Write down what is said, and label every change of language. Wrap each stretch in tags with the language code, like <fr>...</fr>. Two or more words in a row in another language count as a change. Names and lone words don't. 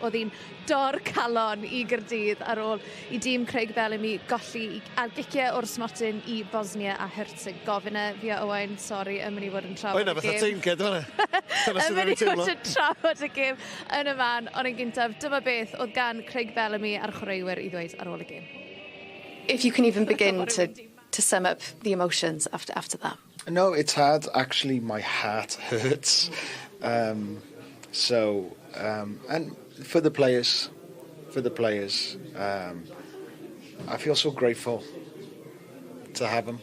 <cy>Oedd hi'n dor calon i Gaerdydd ar ôl i dîm Craig Bellamy golli ar giciau o'r smotyn i Bosnia a Herzegovina. Fi a Owain, sori, yn mynd i fod yn trafod y gêm. Oina, fatha teinced hwnna. Yn mynd i fod yn trafod y gêm yn y man, ond yn gyntaf, dyma beth oedd gan Craig Bellamy a'r chwaraewyr i ddweud ar ôl y gêm.</cy> <en>If you can even begin to sum up the emotions after that. No, it's hard. Actually, my heart hurts. And for the players, I feel so grateful to have them.</en>